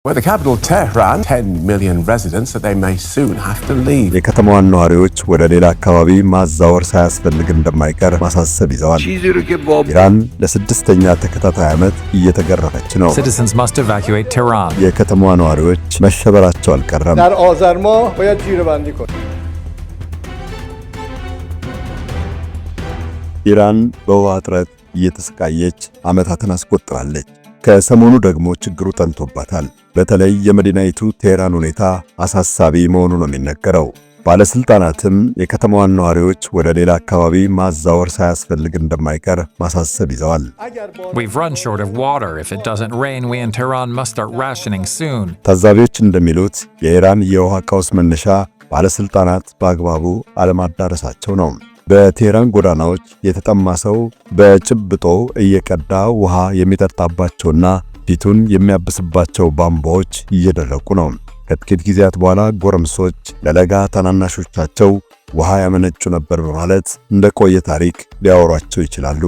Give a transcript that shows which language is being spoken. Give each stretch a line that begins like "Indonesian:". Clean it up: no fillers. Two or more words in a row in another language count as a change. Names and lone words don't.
English: With the capital Tehran, 10 million residents that they may soon have to leave.
Amharic: የከተማዋን ነዋሪዎች ወደ ሌላ አካባቢ ማዛወር ሳያስፈልግ እንደማይቀር ማሳሰብ ይዘዋል። ኢራን ለስድስተኛ ተከታታይ ዓመት እየተገረፈች ነው።
English: Citizens must evacuate Tehran.
Amharic: የከተማዋ ነዋሪዎች መሸበራቸው አልቀረም።
Persian: در آذر ماه باید جیره‌بندی کنیم.
Amharic: ኢራን በውሃ እጥረት እየተሰቃየች ዓመታትን አስቆጥራለች። ከሰሞኑ ደግሞ ችግሩ ጠንቶባታል። በተለይ የመዲናይቱ ቴህራን ሁኔታ አሳሳቢ መሆኑ ነው የሚነገረው። ባለስልጣናትም የከተማዋን ነዋሪዎች ወደ ሌላ አካባቢ ማዛወር ሳያስፈልግ እንደማይቀር ማሳሰብ ይዘዋል።
English: We've run short of water. If it doesn't rain, we in Tehran must start rationing soon.
Amharic: ታዛቢዎች እንደሚሉት የኢራን የውሃ ቀውስ መነሻ ባለስልጣናት በአግባቡ አለማዳረሳቸው ነው። በቴህራን ጎዳናዎች የተጠማ ሰው በጭብጦ እየቀዳ ውሃ የሚጠጣባቸውና ፊቱን የሚያብስባቸው ቧንቧዎች እየደረቁ ነው። ከጥቂት ጊዜያት በኋላ ጎረምሶች ለለጋ ታናናሾቻቸው ውሃ ያመነጩ ነበር በማለት እንደቆየ ታሪክ ሊያወሯቸው ይችላሉ።